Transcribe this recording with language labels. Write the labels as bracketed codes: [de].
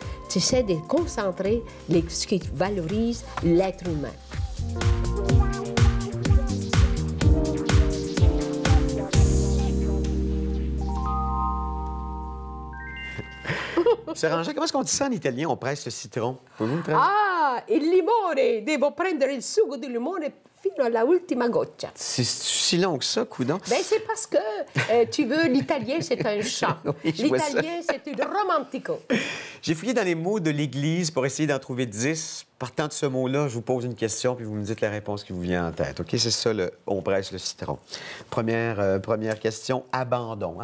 [fr] Tu essaies de concentrer ce qui valorise l'être humain. Sœur Angèle, comment est-ce qu'on dit ça en italien? On presse le citron. Pouvez-vous me prendre? [it] Ah, il limone! Devo prendere il sugo di limone fino alla ultima goccia. [fr] C'est si long que ça, coudonc? Ben, c'est parce que, tu veux, l'italien, c'est un chant. Oui, je vois ça. L'italien, c'est une romantico. J'ai fouillé dans les mots de l'Église pour essayer d'en trouver 10. Partant de ce mot-là, je vous pose une question, puis vous me dites la réponse qui vous vient en tête. OK? C'est ça, on presse le citron. Première question, abandon.